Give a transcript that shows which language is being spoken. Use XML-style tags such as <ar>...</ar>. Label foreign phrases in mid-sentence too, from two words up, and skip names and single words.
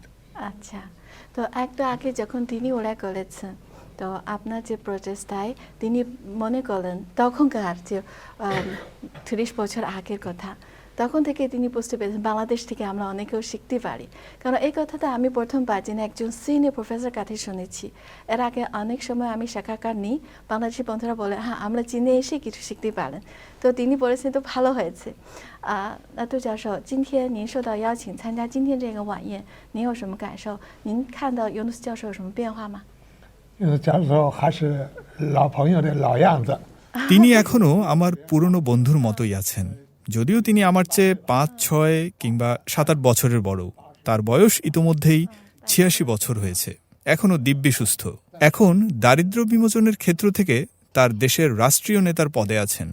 <bn>আচ্ছা, তো একটু আগে যখন তিনি ওরা করেছেন, তো আপনার যে প্রচেষ্টায় তিনি মনে করলেন তখনকার যে 30 বছর আগের কথা, তখন থেকে তিনি বুঝতে পেরেছেন বাংলাদেশ থেকে আমরা অনেকেও শিখতে পারি। কারণ এই কথাটা আমি প্রথমবার যিনি একজন সিনিয়র প্রফেসর কাছে শুনেছি। এর আগে অনেক সময় আমি সাক্ষাৎকার নিই, বাংলাদেশি বন্ধুরা বলে হ্যাঁ আমরা চীনে এসে কিছু শিখতে পারেন। তো তিনি বলেছেন তো ভালো হয়েছে।</bn> <zh>那杜教授，今天您受到邀请参加今天这个晚宴，您有什么感受？您看到尤努斯教授有什么变化吗？教授还是老朋友的老样子。</zh> <bn>তিনি এখনও আমার পুরনো বন্ধুর মতোই আছেন, যদিও তিনি আমার চেয়ে 5, 6 কিংবা 7-8 বছরের বড়। তার বয়স ইতোমধ্যেই 86 বছর হয়েছে, এখনও দিব্যি সুস্থ। এখন দারিদ্র্য বিমোচনের ক্ষেত্র থেকে তার দেশের রাষ্ট্রীয় নেতার পদে আছেন।</bn>